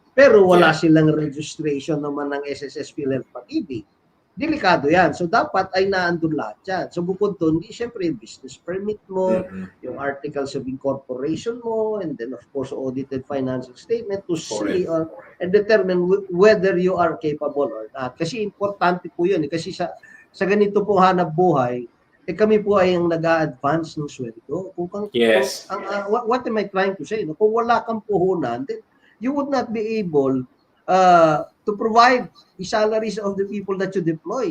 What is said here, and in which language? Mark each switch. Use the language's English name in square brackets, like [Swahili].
[Filipino] Pero wala silang registration naman ng SSS Philippine pag-ibig. Delikado yan. So, dapat ay naandun lahat yan. So, bukod doon, siyempre, yung business permit mo, yung articles of incorporation mo, [English] and then, of course, audited financial statement to see and determine whether you are capable or not. [Filipino] Kasi importante po yun. Kasi sa ganito pong hanap buhay, kami po ay ang nag-a-advance ng sweldo. [English] What am I trying to say? No? [Filipino] Kung wala kang puhunan, [English] then you would not be able to provide the salaries of the people that you deploy.